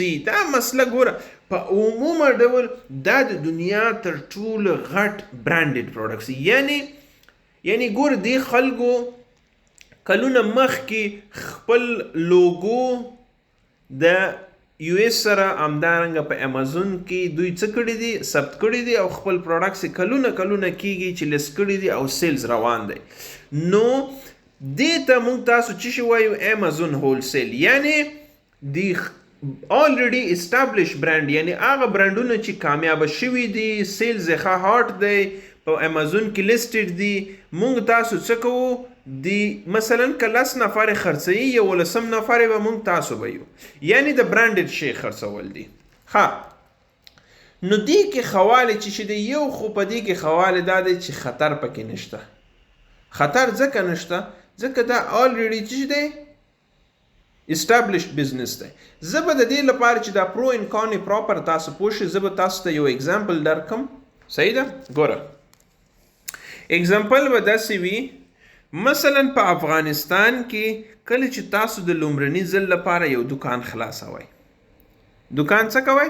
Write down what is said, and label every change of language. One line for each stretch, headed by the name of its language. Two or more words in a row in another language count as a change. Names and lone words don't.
Pashto: دا مسله ګوره په عمومه ډول دا د دنیا تر ټولو غټ
English: branded products,
Pashto: یعنی ګور دی خلکو کلونه مخکې خپل لوګو د یو ایس سره همدارنګه په امازون کې دوی څه کړي دي ثبت کړي دي او خپل پروډکټس کلونه کېږي چې لیست کړي دي او سیلز روان دی. نو دې ته موږ تاسو څه شی وایو امازون هولسیل، یعنی دی
English: already established
Pashto: برانډ، یعنی هغه برانډونه چې کامیاب شوي دي، سیلز یې ښه هاټ دی، په امازون کې لیسټډ دي. موږ تاسو څه کوو دی مثلا که 10 نفر خرڅوي 11 نفر به موږ تاسو وایو، یعنی د برانډډ شی خرڅول دي. ها نو دې کې خواله چې دی یو خو په دې کې خواله دا دی چې خطر پکې نشته. خطر ځکه نشته ځکه دا already چې دی
English: established business
Pashto: دی. زه به د دې لپاره چې دا
English: pro and con proper
Pashto: تاسو پوه شئ، زه به تاسو ته یو اگزامپل درکم. صحیح ده؟ ګوره اگزامپل به داسې وي، مثلا په افغانستان کې کله چې تاسو د لومړني ځل لپاره یو دکان خلاصوئ، دکان څه کوئ؟